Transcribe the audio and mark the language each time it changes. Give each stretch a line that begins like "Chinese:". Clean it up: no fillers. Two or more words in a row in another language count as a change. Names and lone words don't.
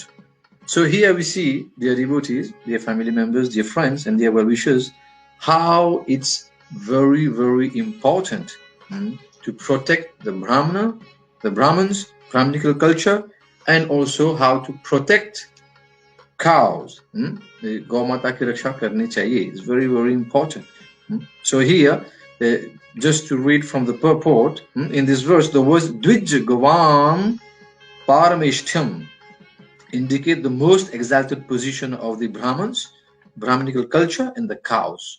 English: So here we see, dear devotees, dear family members, dear friends, and dear well-wishers, how it's very, very important to protect the Brahmins, Brahminical culture, and also how to protect cows.
Hindi: The गौमाता की रक्षा करनी चाहिए
English: is very, very important. So here, just to read from the purport, in this verse, the words
Sanskrit: द्विज गवाम् परमेष्ठम्
English: indicate the most exalted position of the Brahmins, Brahminical culture, and the cows.